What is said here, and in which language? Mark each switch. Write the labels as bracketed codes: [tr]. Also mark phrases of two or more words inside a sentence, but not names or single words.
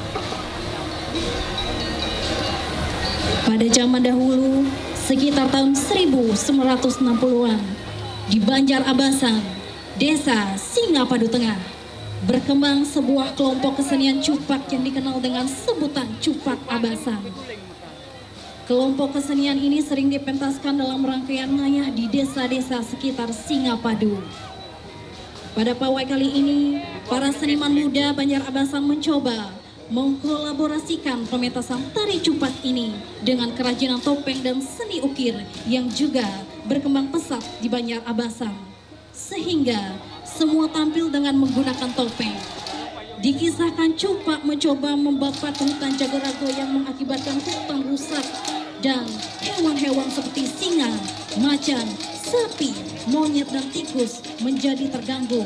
[id] Pada zaman dahulu, sekitar tahun 1960-an, di Banjar Abasan, Desa Singapadu Tengah, berkembang sebuah kelompok kesenian cupak yang dikenal dengan sebutan Cupak Abasan. Kelompok kesenian ini sering dipentaskan dalam rangkaian ngayah di desa-desa sekitar Singapadu. Pada pawai kali ini, para seniman muda Banjar Abasan mencoba mengkolaborasikan pementasan tari cupak ini dengan kerajinan topeng dan seni ukir yang juga berkembang pesat di Banjar Abasan, sehingga semua tampil dengan menggunakan topeng. Dikisahkan cupak mencoba membabat hutan Jagorago yang mengakibatkan hutan rusak dan hewan-hewan seperti singa, macan, sapi, monyet dan tikus menjadi terganggu.